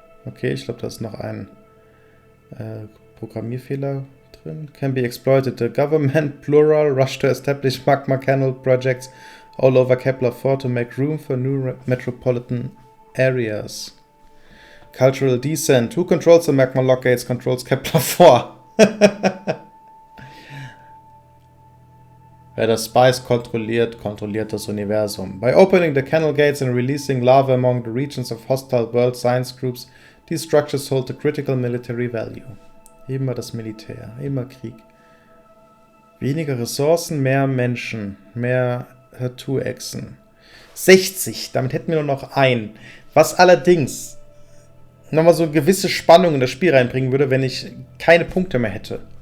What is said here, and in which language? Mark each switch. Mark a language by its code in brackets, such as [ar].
[de] Okay, ich glaube, da ist noch ein Programmierfehler drin. [en] Can be exploited. The government, plural, rush to establish magma canal projects all over Kepler-4 to make room for new metropolitan areas. Cultural descent. Who controls the magma lock gates controls Kepler-4. [de] Wer das Spice kontrolliert, kontrolliert das Universum. [en] By opening the canal gates and releasing lava among the regions of hostile world science groups, these structures hold a critical military value. [de] Immer das Militär, immer Krieg. Weniger Ressourcen, mehr Menschen, mehr Tattoo-Echsen. 60, damit hätten wir nur noch einen. Was allerdings nochmal so eine gewisse Spannung in das Spiel reinbringen würde, wenn ich keine Punkte mehr hätte.